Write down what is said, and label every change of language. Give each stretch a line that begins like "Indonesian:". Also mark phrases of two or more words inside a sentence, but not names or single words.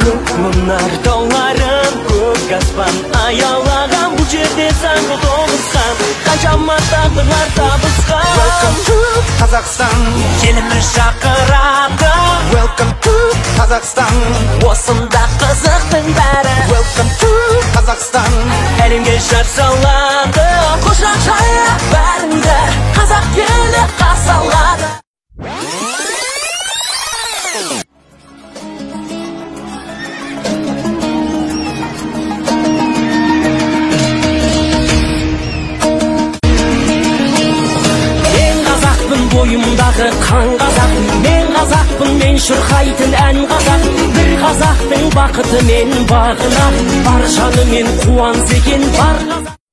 Kazakh: Мұнар тауларын көк аспан аялаған, бұл жерде сан толықсан, қаншама тағдырлар табысқан.
English: Welcome to Қазақстан,
Kazakh: Еліміз шақырады.
English: Welcome to Қазақстан,
Kazakh: Осында қызықтың бәрі.
English: Welcome to Қазақстан,
Kazakh: Әлемге жар салады, құшақ жайып бәріңді, қазақ елі қарсы алады. Мен қазақпын, бойымдағы қан қазақ, мен қазақпын, мен шырқайтын ән қазақ, бір қазақтың бақыты мен бағына, бар жанымен қуанса екен бар қазақ.